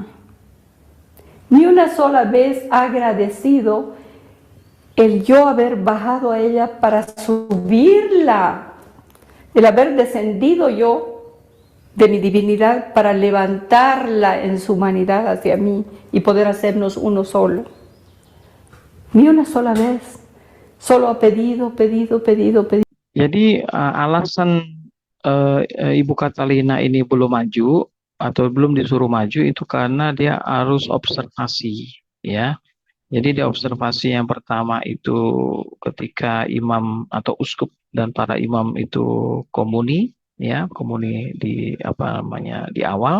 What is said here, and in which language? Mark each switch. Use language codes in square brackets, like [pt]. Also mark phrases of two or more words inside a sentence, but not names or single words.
[es] Ni una sola vez ha agradecido el yo haber bajado a ella para subirla, el haber descendido yo de mi divinidad para levantarla en su humanidad hacia mí y poder hacernos uno solo. Ni una sola vez, solo ha pedido. [id] Jadi alasan Ibu Catalina ini belum maju atau belum disuruh maju itu karena dia harus observasi, ya. Jadi di observasi yang pertama itu ketika imam atau uskup dan para imam itu komuni, ya, komuni di apa namanya di awal.